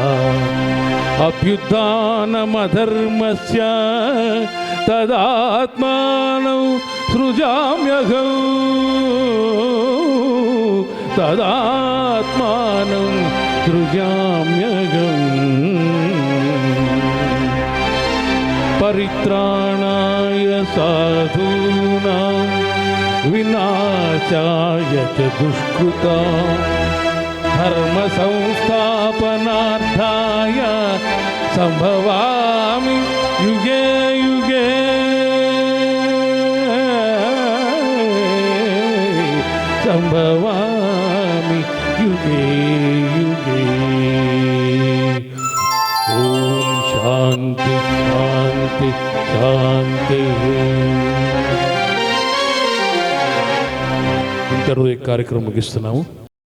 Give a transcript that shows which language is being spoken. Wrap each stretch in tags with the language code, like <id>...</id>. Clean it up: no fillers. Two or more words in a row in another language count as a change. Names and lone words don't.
<sa>అభ్యుత్థానమధర్మస్య తదాత్మానం సృజామ్యహం తదాత్మానం సృజామ్యహం పరిత్రాణాయ సాధూనాం వినాశాయ చ దుష్కృతాం ధర్మ సంస్థాపనార్థాయ సంభవామి యుగే యుగే సంభవామి యుగే యుగే. ఓం శాంతి శాంతి శాంతి.</sa> <te>ఇంతలో ఈ కార్యక్రమం ముగిస్తున్నాము.</te>